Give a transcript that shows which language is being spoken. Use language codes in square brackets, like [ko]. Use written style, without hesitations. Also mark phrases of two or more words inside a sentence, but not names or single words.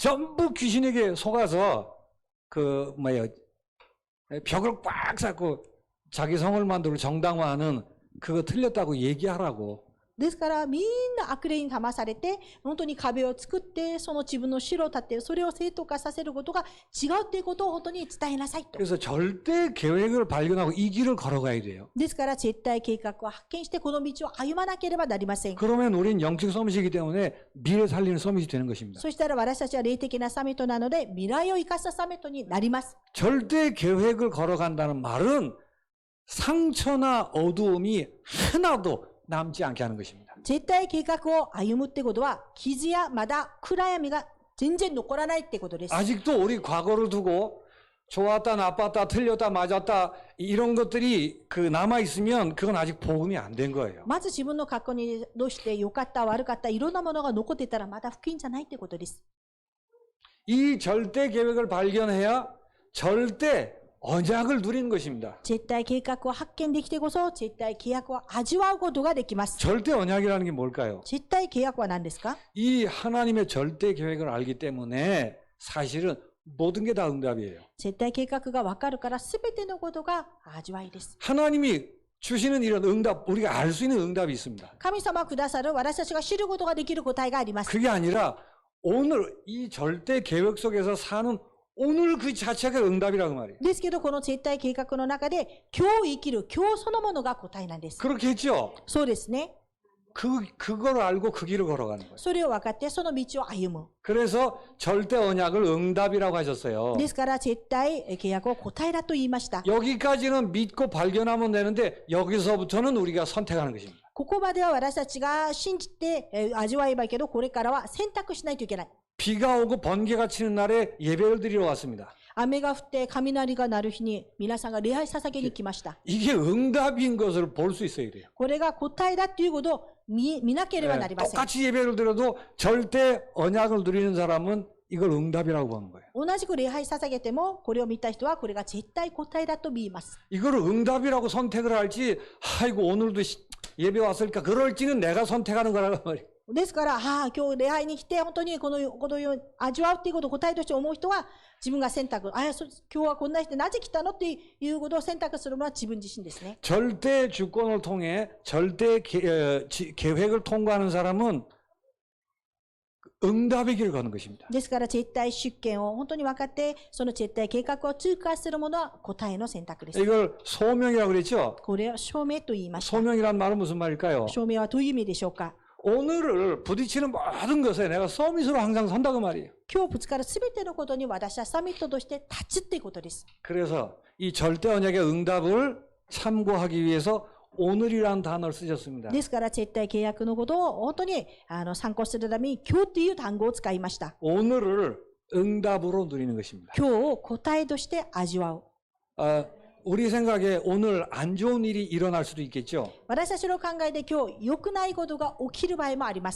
[ko] 전부 귀신에게 속아서 벽을 꽉 쌓고 자기 성을 만들고 정당화하는 그거 틀렸다고 얘기하라고 [ja] ですからみんな悪霊に騙されて本当に壁を作ってその自分の城を建てそれを正当化させることが違うっていうことを本当に伝えなさいと。 [ko] 그래서 절대 계획을 발견하고 이 길을 걸어가야 돼요. [ja] ですから絶対計画を発見してこの道を歩まなければなりません。 [ko] 그러면 우린 영적 서밋이기 때문에 미래 살리는 서밋이 되는 것입니다. [ja] そしたら私たちは霊的なサミットなので未来を生かしたサミットになります。 [ko] 절대 계획을 걸어간다는 말은 상처나 어두움이 하나도 남지 않게 하는 것입니다. [ja] 絶対計画を歩むってことは傷やまだ暗闇が全然残らないってことです。 [ko] 아직도 우리 과거를 두고 좋았다, 나빴다, 틀렸다, 맞았다 이런 것들이 남아 있으면 그건 아직 복음이 안 된 거예요. [ja] まず自分の過去にどうして良かった悪かったいろんなものが残ってたらまだ福音じゃないってことです。 [ko] 이 절대 계획을 발견해야 절대 언약을 누리는 것입니다. [ja] 絶対計画を発見できてこそ絶対契約を味わうことができます。 [ko] 절대 언약이라는 게 뭘까요? [ja] 絶対契約は何ですか？ [ko] 이 하나님의 절대 계획을 알기 때문에 사실은 모든 게 다 응답이에요. [ja] 絶対計画が分かるから全てのことが味わいです。 [ko] 하나님이 주시는 이런 응답, 우리가 알 수 있는 응답이 있습니다. [ja] 神様くださる私たちが知ることができる答えがあります。 [ko] 그게 아니라 오늘 이 절대 계획 속에서 사는 오늘 그 자체가 응답이라고 말이에요. [ja] ですけどこの絶対計画の中で今日生きる今日そのものが答えなんです。 [ko] 그렇게 했죠? [ja] そうですね。 [ko] 그걸 알고 그 길을 걸어가는 거예요. [ja] それを分かってその道を歩む。 [ko] 그래서 절대 언약을 응답이라고 하셨어요. [ja] ですから絶対契約を答えだと言いました。 [ko] 여기까지는 믿고 발견하면 되는데 여기서부터는 우리가 선택하는 것입니다. [ja] ここまでは私たちが信じて味わえばいいけどこれからは選択しないといけない。 [ko] 비가 오고 번개가 치는 날에 예배를 드리러 왔습니다. [ja] 雨が降って雷が鳴る日に皆さんが礼拝捧げに来ました。 [ko] 이게 응답인 것을 볼 수 있어야 돼요. [ja] これが答えだということを見なければなりません。 [ko] 똑같이 예배를 드려도 절대 언약을 누리는 사람은 이걸 응답이라고 보는 거예요. [ja] 同じく礼拝捧げてもこれを見た人はこれが絶対答えだと見います。 [ko] 이걸 응답이라고 선택을 할지 아이고 오늘도 예배 왔으니까 그럴지는 내가 선택하는 거라고 말이에요. [ja] ですから、今日礼拝に来て本当にこのように味わうっていうことを答えとして思う人は自分が選択、今日はこんな人なぜ来たのっていうことを選択するのは自分自身ですね。 [ko] 절대 주권을 통해 절대 계획을 통과하는 사람은 응답의 길을 가는 것입니다. [ja] ですから絶対主権を本当に分かってその絶対計画を通過するものは答えの選択です。 [ko] 이걸 소명이라고 그랬죠? [ja] これを証明と言いました。 [ko] 소명이란 말은 무슨 말일까요? [ja] 証明はどういう意味でしょうか？ [ko] 오늘을 부딪히는 모든 것에 내가 서밋으로 항상 선다고 말이에요. [ja] 今日ぶつかるすべてのことに私はサミットとして立つっていうことです。 [ko] 그래서 이 절대 언약의 응답을 참고하기 위해서 오늘이라는 단어를 쓰셨습니다. [ja] ですから絶対契約のことを本当に参考するために今日という単語を使いました。 [ko] 오늘을 응답으로 누리는 것입니다. [ja] 今日を答えとして味わう。 [ko] 우리 생각에 오늘 안 좋은 일이 일어날 수도 있겠죠. [ja] 私たちの考えで今日良くないことが起きる場合もあります。